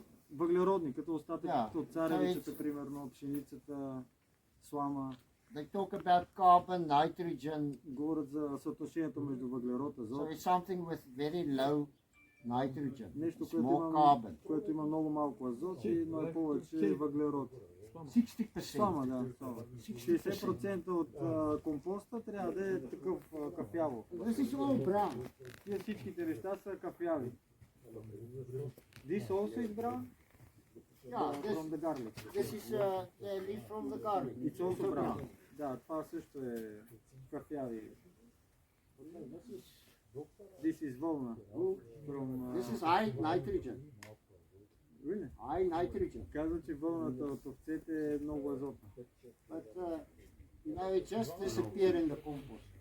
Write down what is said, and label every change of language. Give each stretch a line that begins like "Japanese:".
Bulgarian: Въглеродни, като остатъците от царевицата, примерно, пшеницата, слама.
English: They talk about carbon, nitrogen.
Bulgarian: Говорят за съотношението между въглерод, азот.
English: So it's something with very low nitrogen,
Bulgarian: Нещо,
English: small carbon.
Bulgarian: което има много малко азот и но повече въглерод. 60%. Слама, да. 60% от компоста трябва да е такъв кафяво.
English: This is all brown.
Bulgarian: Тия всичките неща са кафяви.
English: This also is brown? Yeah, From the garlic. this is the leaf from the garlic. It's also brown.
Bulgarian: Да, това също е кафяви.
English: This is вълна. This is high nitrogen. Really? High nitrogen.
Bulgarian: Казва, че вълната от овцете е много азотна.
English: But it just disappear in the compost.